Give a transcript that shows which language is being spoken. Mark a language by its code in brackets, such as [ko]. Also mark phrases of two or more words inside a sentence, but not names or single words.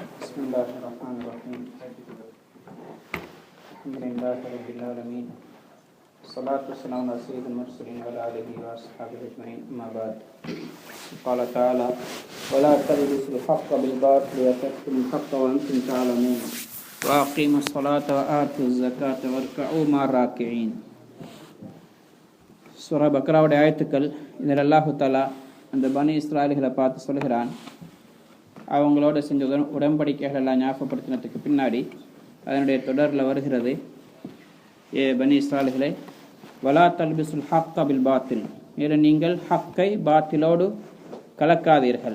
[ar] بسم الله الرحمن الرحيم الحمد لله رب العالمين الصلاة والسلام على سيد المرسلين وعلى آله وأصحابه أجمعين أما بعد قال تعالى ولا تلبسوا الحق بالباطل وتكتموا الحق وأنتم تعلمون وأقيموا الصلاة وآتوا الزكاة واركعوا مع الراكعين. [ta] சூரா பக்ராவுடைய ஆயத்துக்கள் இதில் [ar] الله تعالى [ta] அந்த பனி இஸ்ராயல்களை பார்த்து சொல்கிறான். அவங்களோட செஞ்ச உடன்படிக்கைகள் எல்லாம் ஞாபகப்படுத்தினதுக்கு பின்னாடி அதனுடைய தொடரில் வருகிறது, ஏ பனி இஸ்ராயல்களை [ar] ولا تلبسوا الحق بالباطل, [ta] மேலும் நீங்கள் ஹக்கை பாத்திலோடு கலக்காதீர்கள்.